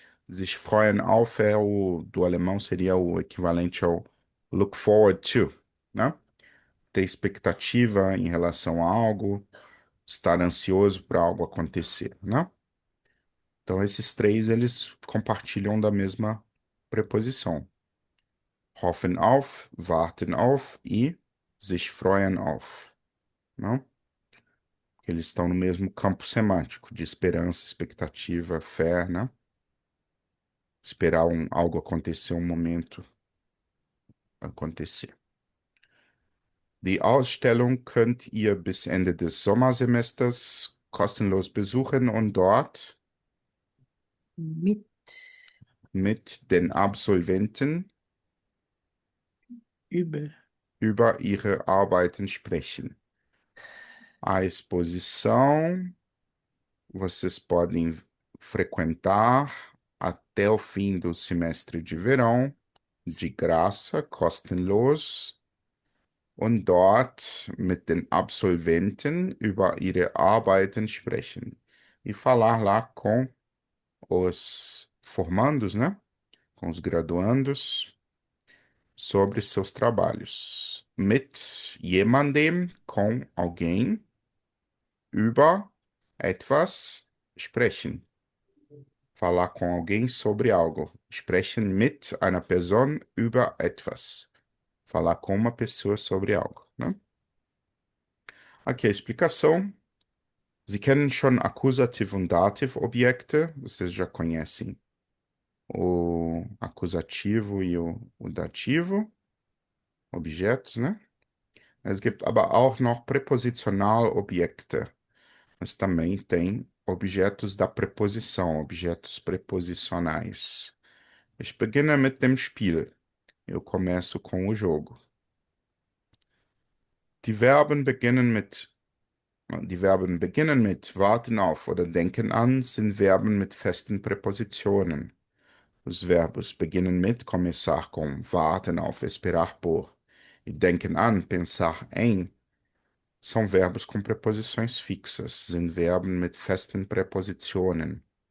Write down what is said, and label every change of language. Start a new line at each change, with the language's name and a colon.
German: Sich freuen auf
Portuguese: do alemão seria o equivalente ao
English: look forward to,
Portuguese: né? Ter expectativa em relação a algo, estar ansioso para algo acontecer, né? Então esses três eles compartilham da mesma preposição.
German: Hoffen auf, warten auf e sich freuen auf, né?
Portuguese: Eles estão no mesmo campo semântico de esperança, expectativa, fé, né? Esperar algo acontecer, um momento acontecer.
German: Die Ausstellung könnt ihr bis Ende des Sommersemesters kostenlos besuchen und dort Mit, mit den Absolventen über, über ihre Arbeiten sprechen.
Portuguese: A exposição vocês podem frequentar até o fim do semestre de verão, de graça,
German: kostenlos, und dort mit den Absolventen über ihre Arbeiten sprechen.
Portuguese: E falar lá com os formandos, né? Com os graduandos sobre seus trabalhos.
German: Mit jemandem,
Portuguese: com alguém,
German: über etwas sprechen.
Portuguese: Falar com alguém sobre algo.
German: Sprechen mit einer Person über etwas.
Portuguese: Falar com uma pessoa sobre algo, né? Aqui a explicação.
German: Sie kennen schon Akkusativ und Dativ-Objekte.
Portuguese: Vocês já conhecem o acusativo e o dativo, objetos, né?
German: Es gibt aber auch noch Präpositionalobjekte.
Portuguese: Mas também tem objetos da preposição, objetos preposicionais.
German: Ich beginne mit dem Spiel.
Portuguese: Eu começo com o jogo.
German: Die Verben beginnen mit Die Verben beginnen mit warten auf oder denken an sind Verben mit festen Präpositionen.
Portuguese: Os verbos beginnen mit começar com warten auf, esperar por e denken an, pensar em são verbos com preposições fixas,
German: sind Verben mit festen Präpositionen.